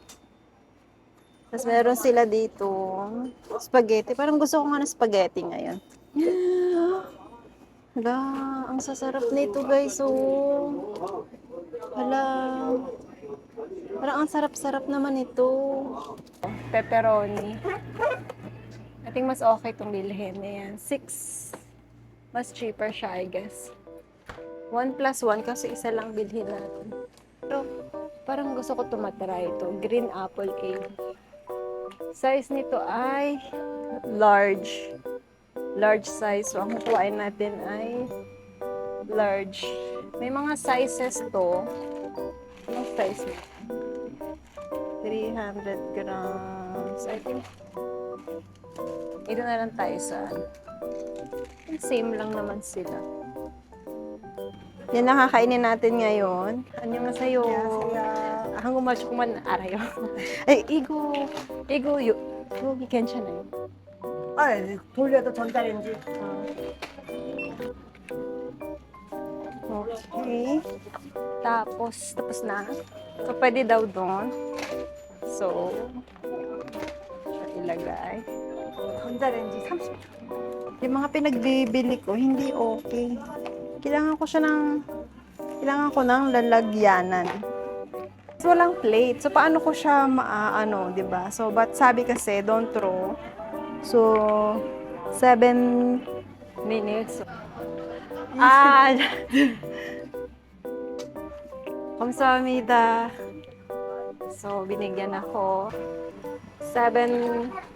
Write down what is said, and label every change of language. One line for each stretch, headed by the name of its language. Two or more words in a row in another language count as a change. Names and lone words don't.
Filipino: Tapos, meron sila dito. Spaghetti. Parang gusto ko nga ng spaghetti ngayon. Hala, ang sasarap nito, guys, oh. Hala. Parang ang sarap-sarap naman ito. Pepperoni.
English: I think
Filipino: mas okay itong bilhin. Ayan, 6. Mas cheaper siya,
English: I guess.
Filipino: 1 plus 1 kasi isa lang bilhin natin. Pero parang gusto ko tumatry ito.
English: Green apple cake. Size nito ay large. Large size.
Filipino: So, ang kukuhain natin ay large. May mga sizes to. Anong size nito? 300 grams.
English: I think
Filipino: ito na lang tayo sa same lang naman sila. Yan nakakainin natin ngayon.
Korean: 안녕하세요. 안녕하세요. 한국말 조금만 알아요. 이거 여기 괜찮아요. 아, 돌려도 전자레인지.
Filipino: Okay. Tapos na. So, pwede daw doon. So, ilagay.
Korean: 전자레인지 30초.
Filipino: Yung mga pinagbibili ko, hindi okay. Kailangan ko ng lalagyanan. So, walang plate. So, paano ko siya maaano, di ba? So, but sabi kasi,
English: don't throw. So, 7 minutes.
Korean: 감사합니다.
Filipino: So, binigyan ako. 7.